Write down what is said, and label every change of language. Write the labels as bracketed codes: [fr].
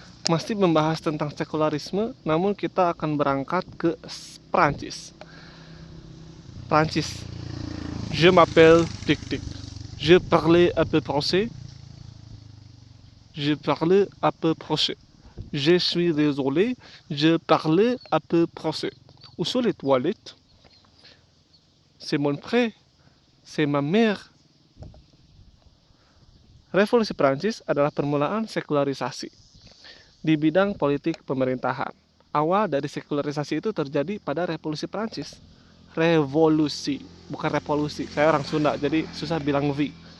[id] Masih membahas tentang sekularisme, namun kita akan berangkat ke Prancis. Prancis. [fr] Je m'appelle Tic Tic. Je parle un peu français. Je parle un peu français. Je suis désolé, je parle un peu français. Où sont les toilettes? C'est mon frère, c'est ma mère. [id] Revolusi Prancis adalah permulaan sekularisasi di bidang politik pemerintahan. Awal dari sekularisasi itu terjadi pada revolusi Prancis. Revolusi, bukan revolusi. Saya orang Sunda, jadi susah bilang V.